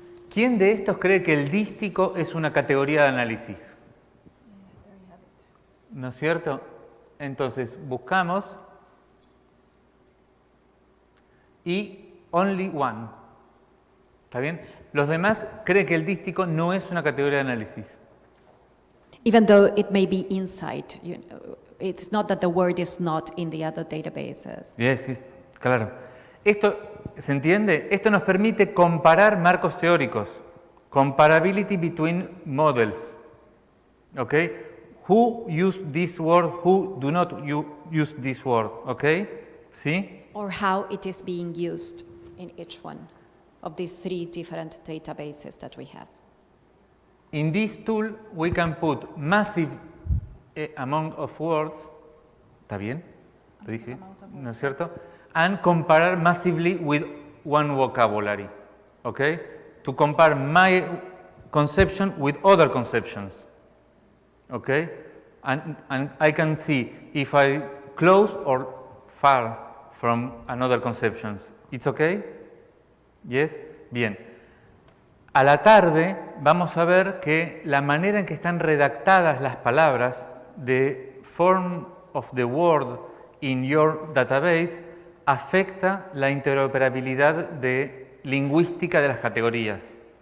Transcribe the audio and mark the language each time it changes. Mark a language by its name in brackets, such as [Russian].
[Spanish] ¿Quién de estos cree que el dístico es una categoría de análisis? ¿No es cierto? Entonces, buscamos y [English] only one. [Spanish] ¿Está bien? Los demás creen que el dístico no es una categoría de análisis. [English] Even though it may be inside, it's not that the word is not in the other databases. Yes, [Spanish] claro. Esto, ¿se entiende? Esto nos permite comparar marcos teóricos. [English] Comparability between models. ¿Ok? Who use this word, who do not use this word. ¿Ok? ¿Sí? Or how it is being used in each one of these 3 different databases that we have. In this tool, we can put massive amount of words. [Spanish] ¿Está bien? ¿Lo dije? ¿No es cierto? [English] And compare massively with one vocabulary. Okay? To compare my conception with other conceptions. Okay? And I can see if I close or far from another conceptions. It's okay? Yes? [Spanish] Bien. A la tarde vamos a ver que la manera en que están redactadas las palabras, [English] the form of the word in your database, [Spanish] afecta la interoperabilidad lingüística de las categorías.